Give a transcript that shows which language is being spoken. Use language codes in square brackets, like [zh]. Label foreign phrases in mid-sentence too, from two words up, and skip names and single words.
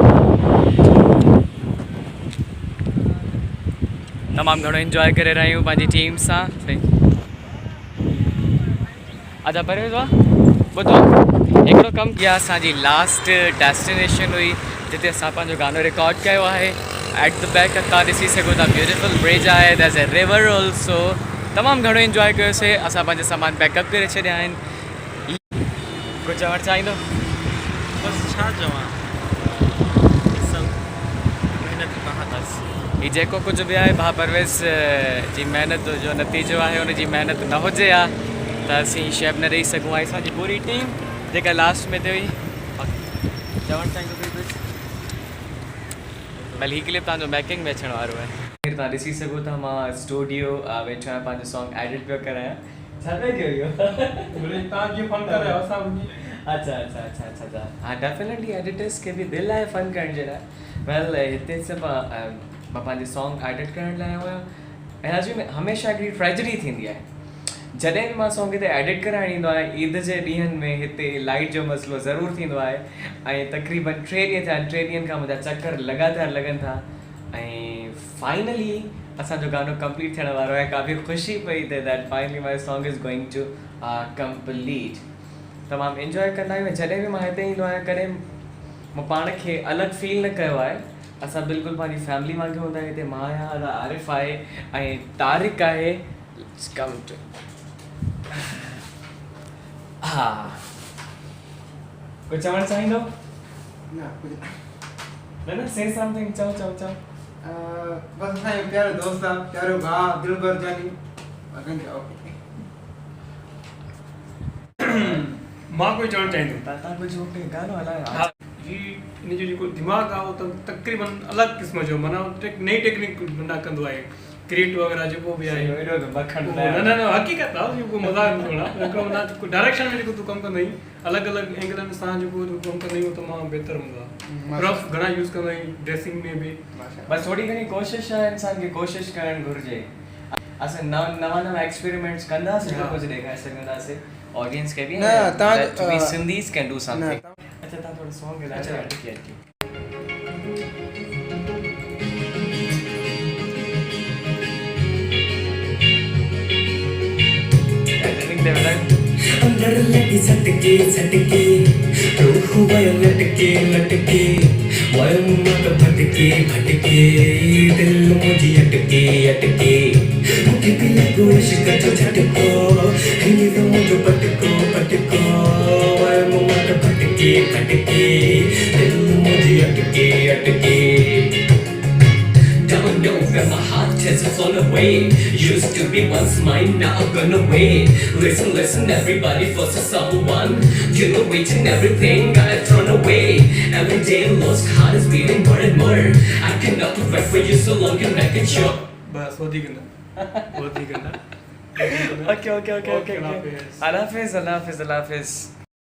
[sd] तमामु घणो इंजॉय करे रहिया आहियूं पंहिंजी टीम सां। अच्छा परहेज आहे ॿुधो, हिकिड़ो कमु कया। असांजी [en] last destination [sd] हुई जिते असां पंहिंजो गानो रिकॉर्ड कयो आहे। [en] at the back [sd] तव्हां ॾिसी सघो था [en] beautiful bridge [sd] आहे, [en] there is a river also. [sd] तमामु घणो इंजॉय कयोसीं। असां पंहिंजा सामान पैकअप करे छॾिया आहिनि। कुझु चवणु चाहींदो? बस छा चवां, मेहनत कहाँ अथसि। ही जेको कुझु बि आहे भाउ परवेज़ जी महिनत जो नतीजो आहे। उनजी महिनत न हुजे हा त असीं शेफ न रही सघूं। ऐं असांजी पूरी टीम जेका लास्ट में ते हुई। चवणु चाहींदो भली ही क्लिप तव्हांजो मेकिंग में अचण वारो आहे। तव्हां ॾिसी सघो था मां स्टूडियो वेठो आहियां पंहिंजो [en] song edit [sd] पियो करायां छा पिया कयो इहो तव्हां जीअं फन करे असां अच्छा अच्छा अच्छा अच्छा अच्छा हाँ [en] definitely editors [sd] खे बि दिलि आहे फन करण जे लाइ वेल हिते सभु मां पंहिंजे [en] song edit [sd] करण लाइ आयो आहियां ऐं अॼु में हमेशह हिकिड़ी ट्रेजडी थींदी आहे जॾहिं बि मां सॉन्ग हिते एडिट कराइण ईंदो आहियां ईद जे ॾींहंनि में हिते लाइट जो मसइलो ज़रूरु थींदो आहे ऐं तक़रीबन 3 ॾींहं थिया 3 ॾींहंनि खां मुंहिंजा चकर लगातार लॻनि था ऐं फाइनली असांजो गानो कंप्लीट थियण वारो आहे काफ़ी ख़ुशी पई थिए [en] that finally my song is going to complete [sd] तमामु इंजॉय कंदा आहियूं जॾहिं बि मां हिते ईंदो आहियां कॾहिं मां पाण खे अलॻि फील न कयो आहे असां बिल्कुलु पंहिंजी फैमिली वांगुरु हूंदा आहियूं हिते मां आहियां आरिफ़ आहे ऐं तारिक आहे [en] come to [sd] हा कुझु चवणु चाहींदो न [en] say something [sd] चओ बस असांजो प्यारो दोस्त आहे प्यारो भाउ दिलबर जानी मां कोई चवणु चाहींदुमि तव्हां कुझु गानो हा हलायो हिन जो जेको दिमाग़ु आहे उहो त तक़रीबन अलॻि क़िस्म जो माना नई टेक्निक न कंदो आहे क्रिएट वग़ैरह जेको बि आहे एॾो त मखण न हक़ीक़त आहे जेको मज़ाक न थोरा हिकिड़ो न डायरेक्शन में जेको तूं कमु कंदा आहीं अलॻि अलॻि एंगलनि सां जेको तूं कमु कंदा आहियूं तमामु बहितर हूंदो आहे रफ घणा यूज़ कंदा आहियूं ड्रेसिंग में बि बस थोड़ी घणी कोशिशि आहे इंसान खे कोशिशि करणु घुरिजे असां नवां एक्सपेरिमेंट्स कंदासीं त कुझु ॾेखारे सघंदासीं ऑडियंस खे बि न [en] that we Sindhis can do something [sd] अच्छा तव्हां थोरो सॉन्ग ॻाल्हायो अटकी अंदर लगी सटके सटके रूह वयो लटके लटके वयो मत भटके भटके दिल मुझे अटके अटके मुझे भी लगो इश्क जो झटको हिंदी तो मुझे पटको पटको वयो मत भटके भटके दिल मुझे अटके अटके [en] Don't know where my heart has flown away. Used to be once mine, now gone away. Listen, listen, everybody falls for someone. You know, waiting, everything got thrown away. Every day, lost heart is beating more and more. I cannot wait for you so long, you make it sure. [sd] बस वधीक न [en] Okay. [ur] Allah Hafiz.